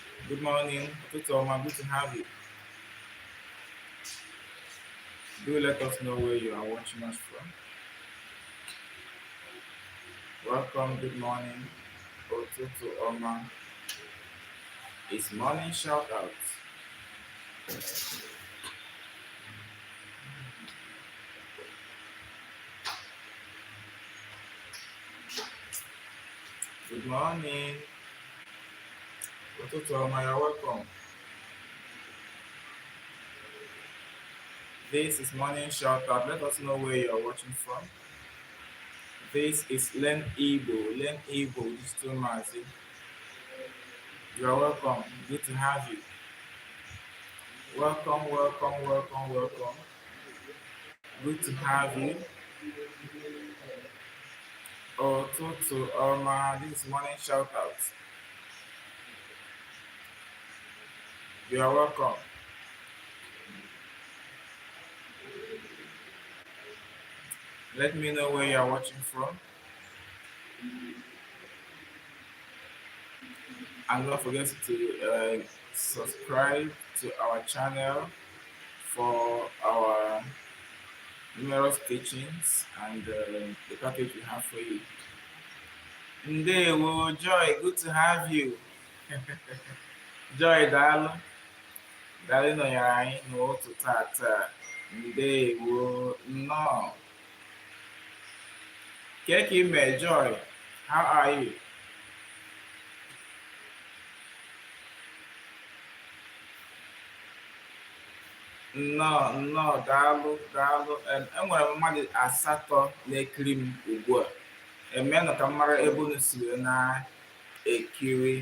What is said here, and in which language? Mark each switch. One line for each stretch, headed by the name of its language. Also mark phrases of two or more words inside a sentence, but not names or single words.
English: Good morning.
Igbo: Ụtụtụ ọma.
English: Good to have you. Do let us know where you are watching us from. Welcome. Good morning.
Igbo: Ụtụtụ ọma.
English: It's morning shout out. Good morning.
Igbo: Ụtụtụ ọma.
English: You're welcome. This is morning shout out. Let us know where you are watching from. This is Len Igbo. Len Igbo Digital Magazine. You are welcome. Good to have you. Welcome, welcome, welcome, welcome. Good to have you.
Igbo: Ụtụtụ ọma.
English: This is morning shout out. You are welcome. Let me know where you are watching from. And don't forget to subscribe to our channel for our numerous teachings and the package we have for you. Ndewo, Joy, good to have you. Joy,
Igbo: daalụ. Daalụ nọnyere anyị n'ụtụtụ tata. Ndewo, nnọọ. Keke ime,
English: Joy, how are you?
Igbo: Nnọọ, daalụ. Enwere m mmadụ asatọ na-ekiri m ugbu a. Emenụ ka m mara ebe unu si wee na-ekiri.